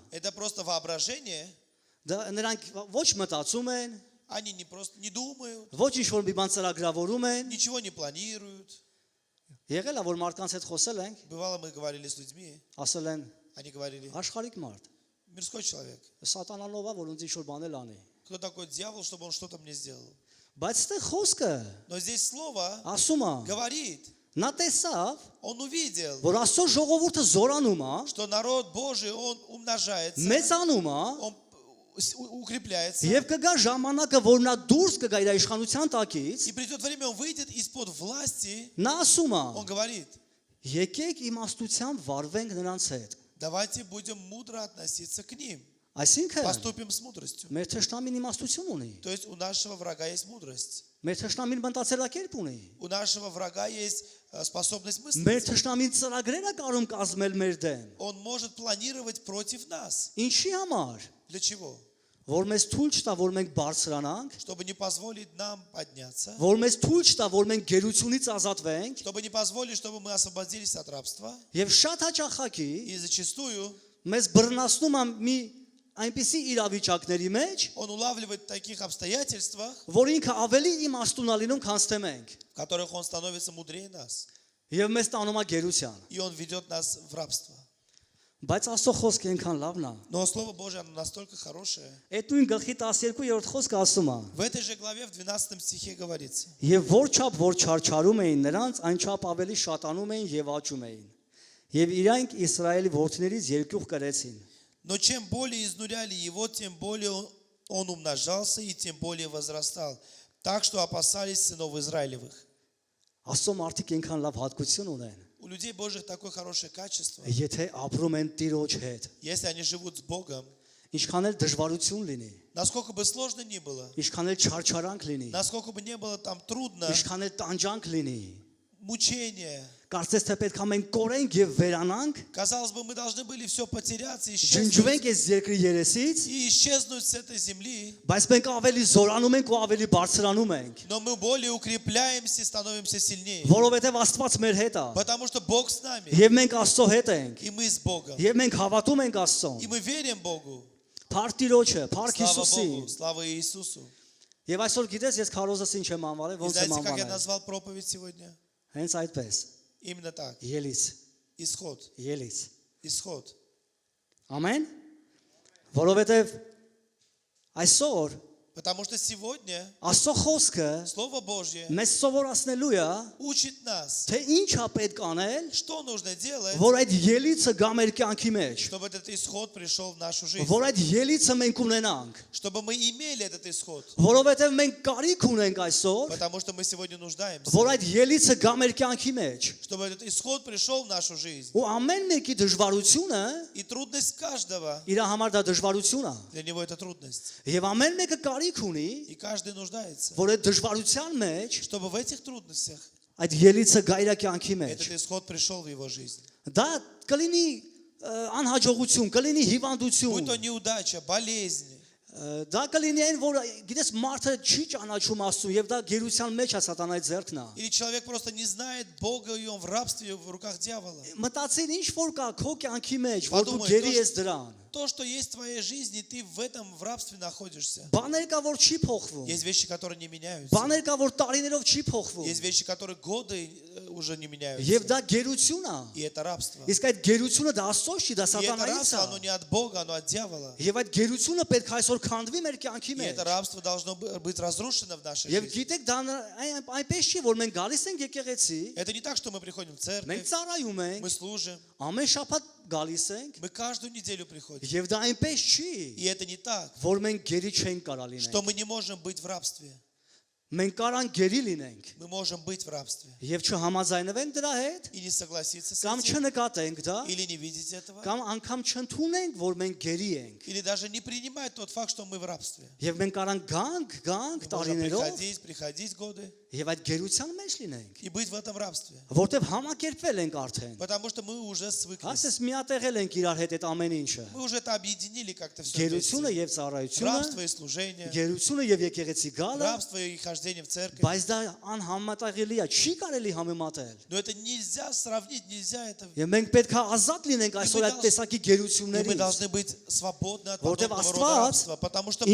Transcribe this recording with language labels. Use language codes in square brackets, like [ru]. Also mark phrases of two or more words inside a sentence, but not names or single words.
[ru] это просто воображение, [hy] դա նրանք ոչ մտածում են, [ru] они не просто не думают, [hy] ոչ ինչ որ մի բան ծրագրավորում են, [ru] ничего не планируют. [hy] եղել է որ մարդկանց հետ խոսել ենք, [ru] Бывало, мы говорили с людьми, [hy] ասել են [ru] они говорили: [hy] աշխարհիկ մարդ, [ru] мирской человек. [hy] սատանանով է, որ ինձ ինչ որ բաներ անի։ [ru] Кто такой дьявол, чтобы он что-то мне сделал? [hy] Բայց այստեղ խոսքը [ru] Но здесь слово [hy] ասում է, [ru] говорит, [hy] նա տեսավ, [ru] он увидел, [hy] որ Աստծո ժողովուրդը զորանում է, [ru] что народ Божий, он умножается, [hy] մեծանում է, [ru] он укрепляется. [hy] եւ կգա ժամանակը, որ նա դուրս կգա իր իշխանության տակից, [ru] И придет время, он выйдет из-под власти, [hy] նա ասում է, [ru] он говорит: [hy] եկեք իմաստությամբ վարվենք նրանց հետ։ [ru] давайте будем мудро относиться к ним, [hy] Այսինքն [ru] поступим с мудростью. [hy] մեր թշնամին իմաստություն ունի։ [ru] То есть у нашего врага есть мудрость, [hy] Մեր թշնամին մտածելակերպ ունի։ [ru] у нашего врага есть способность [hy] Մեր [ru] мыслить. [hy] թշնամին ծրագրեր է կարող կազմել մեր դեմ։ [ru] Он может планировать против нас. [hy] Ինչի համար։ [ru] Для чего? [hy] Որ մեզ թույլ չտա, որ մենք բարձրանանք, [ru] Чтобы не позволить нам подняться, [hy] որ մեզ թույլ չտա, որ մենք գերությունից ազատվենք, [ru] чтобы не позволить, чтобы мы освободились от рабства. [hy] եւ շատ հաճախակի [ru] И зачастую [hy] մեզ բռնացնում է մի այնպիսի իրավիճակների մեջ, [ru] он улавливает в таких обстоятельствах, [hy] որ ինքը ավելի իմաստուն է լինում, քան թե մենք, [ru] в которых он становится мудрее нас. [hy] եւ մեզ տանում է գերության։ [ru] И он ведет нас в рабство. [hy] Բայց Աստծո խոսքը այնքան լավն է։ [ru] Но Слово Божие, оно настолько хорошее. [hy] Այդ նույն գլխի 12-րդ խոսքը ասում է. [ru] В этой же главе, в 12 стихе говорится: [hy] Եվ որ չափ որ չարչարում էին նրանց, այն չափ ավելի շատանում էին եւ աճում էին։ Եվ իրանք Իսրայելի որդիներից երկյուղ կրեցին։ [ru] но чем более изнуряли его, тем более он умножался и тем более возрастал, так что опасались сынов Израилевых. [hy] Աստծո մարդիկ այնքան լավ հատկություն ունեն։ [ru] У людей Божьих такое хорошее качество. [hy] Եթե ապրում են Տիրոջ հետ, [ru] Если они живут с Богом, [hy] ինչքան էլ դժվարություն լինի, [ru] насколько бы сложно ни было, [hy] ինչքան էլ չարչարանք լինի, [ru] насколько бы не было там трудно, [hy] ինչքան էլ տանջանք լինի, [ru] мучения, [hy] կարծես թե պետք է մենք կորենք եւ վերանանք, [ru] казалось бы, мы должны были все потеряться, [hy] ջնջվենք այս երկրի երեսից, [ru] и исчезнуть с этой земли, [hy] բայց մենք ավելի զորանում ենք ու ավելի բարձրանում ենք, [ru] но мы более укрепляемся и становимся сильнее, [hy] որովհետեւ Աստված մեր հետ է, [ru] потому что Бог с нами, [hy] եւ մենք Աստծո հետ ենք, [ru] и мы с Богом, [hy] եւ մենք հավատում ենք Աստծուն։ [ru] и мы верим Богу. [hy] Փառք Տիրոջը, փառք [ru] Слава [hy] Հիսուսին։ [ru] Богу, слава Иисусу. [hy] Եվ այսօր գիտես ես քարոզս ինչ եմ անվարել, [ru] И [hy] ոնց եմ [ru] знаете, как я [hy] անվանել։ [ru] назвал проповедь сегодня? [hy] Հենց այդպես։ [ru] Именно так. [hy] Ելից, [ru] Исход. [hy] ելից։ [ru] Исход. [hy] Ամեն։ Որովհետև այսօր [ru] Потому что сегодня [hy] Աստծո խոսքը [ru] Слово Божье [hy] մեզ սովորացնելու է, [ru] учит нас, [hy] թե ինչ է պետք անել, [ru] что нужно делать, [hy] որ այդ ելիցը գա մեր կյանքի մեջ, [ru] чтобы этот исход пришел в нашу жизнь. [hy] որ այդ ելիցը մենք ունենանք, [ru] Чтобы мы имели этот исход. [hy] որովհետև մենք կարիք ունենք այսօր, [ru] Потому что мы сегодня нуждаемся. [hy] որ այդ ելիցը գա մեր կյանքի մեջ։ [ru] Чтобы этот исход пришел в нашу жизнь. [hy] Ու ամեն մեկի դժվարությունը [ru] И трудность каждого, [hy] իր համար դա դժվարություն է, [ru] для него это трудность. [hy] եւ ամեն մեկը կարիք ունի, [ru] И каждый нуждается. [hy] որ այդ դժվարության մեջ [ru] Чтобы в этих трудностях [hy] այդ ելիցը գա իր կյանքի մեջ։ [ru] этот исход пришел в его жизнь. [hy] Դա կլինի անհաջողություն, կլինի [ru] Будь [hy] հիվանդություն, [ru] то неудача, болезнь. [hy] դա կլինի այն, որ գիտես մարդը չի ճանաչում Աստծուն եւ դա գերության մեջ է սատանայի ձեռքն է։ [ru] Или человек просто не знает Бога, и он в рабстве, в руках дьявола. [hy] Մտածին ինչ որ կա քո կյանքի մեջ, որ դու Պատում գերի ես, ես դրան։ [ru] То, что есть в твоей жизни, ты в этом в рабстве находишься. [hy] Բաներ կա, որ չի փոխվում։ [ru] Есть вещи, которые не меняются. [hy] Բաներ կա, որ տարիներով չի փոխվում։ [ru] Есть вещи, которые годы уже не меняются. [hy] Եվ դա գերություն է։ [ru] И это рабство. [hy] Իսկ այդ գերությունը դա Աստծո չի, դա [ru] И это [hy] սատանայից [ru] рабство, [hy] է։ [ru] оно не от Бога, оно от дьявола. [hy] Եվ այդ գերությունը պետք է այսօր քանդվի մեր կյանքի [ru] И [hy] մեջ։ [ru] это рабство должно быть разрушено в нашей [hy] Եվ [ru] жизни. [hy] գիտեք, դա այնպես չի, որ մենք գալիս ենք եկեղեցի, [ru] Это не так, что мы приходим в [hy] մենք [ru] церковь, [hy] ծառայում [ru] мы [hy] ենք, [ru] служим, [hy] ամեն շաբաթ գալիս ենք, [ru] мы каждую неделю приходим. [hy] եւ դա այնպես չի, [ru] И это не так, [hy] որ մենք գերի չենք կարա [ru] что [hy] լինենք։ [ru] мы не можем быть в рабстве. [hy] Մենք կարան գերի լինենք [ru] Мы можем быть в рабстве. [hy] եւ չհամաձայնվենք դրա հետ, [ru] И не согласиться с [hy] կամ [ru] этим, [hy] չնկատենք դա, [ru] или не видеть этого, [hy] կամ անգամ չընդունենք, որ մենք գերի ենք։ [ru] или даже не принимать тот факт, что мы в рабстве. [hy] Եվ մենք կարան գանք [ru] Мы можем [hy] տարիներով [ru] приходить годы [hy] եւ այդ գերության մեջ լինենք, [ru] и быть в этом рабстве. [hy] որտեւ համակերպվել ենք արդեն։ [ru] Потому что мы уже свыклись. [hy] Ասես միատեղել ենք իրար հետ այդ ամեն ինչը։ [ru] Мы уже это объединили как-то все [hy] Գերությունը [ru] вместе. [hy] եւ ծառայությունը, [ru] Рабство и служение, [hy] գերությունը եւ եկեղեցի գալը, [ru] рабство и хождение в церковь. [hy] բայց դա անհամատեղելի է, չի կարելի համեմատել։ [ru] Но это нельзя сравнить, нельзя это. [hy] Եվ մենք պետք է ազատ լինենք այսօր այդ տեսակի [ru] И мы [hy] գերություններից, [ru] должны быть свободны от [hy] որտեղ [ru] подобного рода [hy] Աստված [ru] рабства, потому что